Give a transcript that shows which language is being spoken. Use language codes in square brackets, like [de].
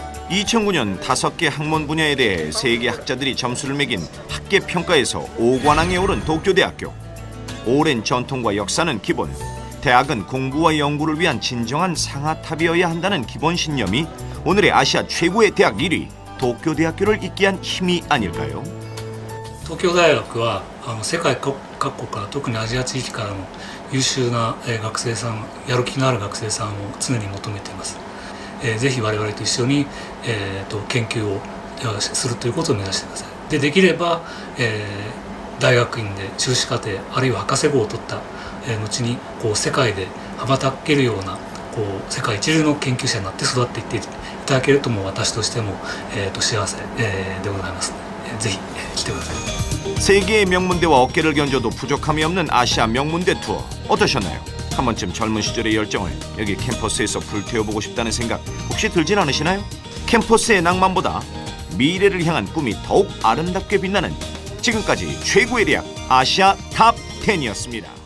[ko] 2009년 5개 학문 분야에 대해 세계 학자들이 점수를 매긴 학계 평가에서 5관왕에 오른 도쿄대학교. 오랜 전통과 역사는 기본. 대학은 공부와 연구를 위한 진정한 상아탑이어야 한다는 기본 신념이 오늘의 아시아 최고의 대학 1위 도쿄대학교를 잇게 한 힘이 아닐까요? [ja] 東京大学は世界各国から特にアジア地域からの優秀な学生さん、やる気のある学生さんを常に求めています。ぜひ我々と一緒に、研究をするということを目指してください。できれば、大学院で修士課程あるいは博士号を取った後に世界で羽ばたけるような世界一流の研究者になって育っていっていただけるとも私としても、幸せ、でございます。ぜひ来てください。 [ko] 세계의 명문대와 어깨를 견뎌도 부족함이 없는 아시아 명문대 투어 어떠셨나요? 한 번쯤 젊은 시절의 열정을 여기 캠퍼스에서 불태워보고 싶다는 생각 혹시 들진 않으시나요? 캠퍼스의 낭만보다 미래를 향한 꿈이 더욱 아름답게 빛나는 지금까지 최고의 대학 아시아 탑 10이었습니다.